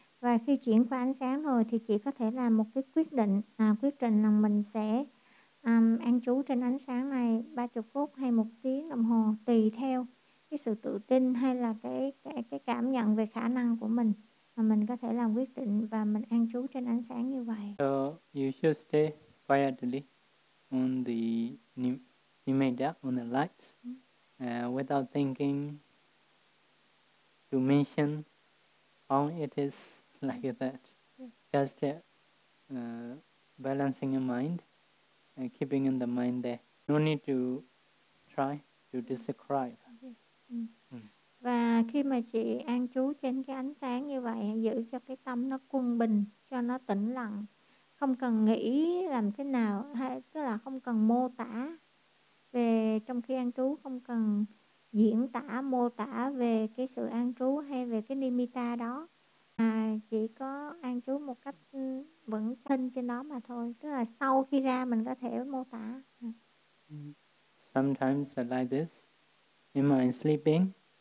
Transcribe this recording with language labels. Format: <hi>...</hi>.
<vi>Và khi chuyển qua ánh sáng rồi thì chị có thể làm một cái quyết định, quyết định là mình sẽ an trú trên ánh sáng này 30 phút hay 1 tiếng đồng hồ tùy theo cái sự tự tin hay là cái cảm nhận về khả năng của mình mà mình có thể làm quyết định và mình an trú trên ánh sáng như vậy.</vi> <en>So you should stay quietly on the nimitta, on the lights, without thinking to mention how it is like that. just balancing your mind and keeping in the mind there. No need to try to describe. Okay.</en> <vi>Và khi mà chị an trú trên cái ánh sáng như vậy, giữ cho cái tâm nó quân bình, cho nó tĩnh lặng, không cần nghĩ làm thế nào, hay tức là không cần mô tả về, trong khi an trú không cần diễn tả mô tả về cái sự an trú hay về cái nimitta đó, mà chỉ có an trú một cách vững tin trên đó mà thôi, tức là sau khi ra mình có thể mô tả.</vi> <en>Sometimes like this, am I sleeping?</en>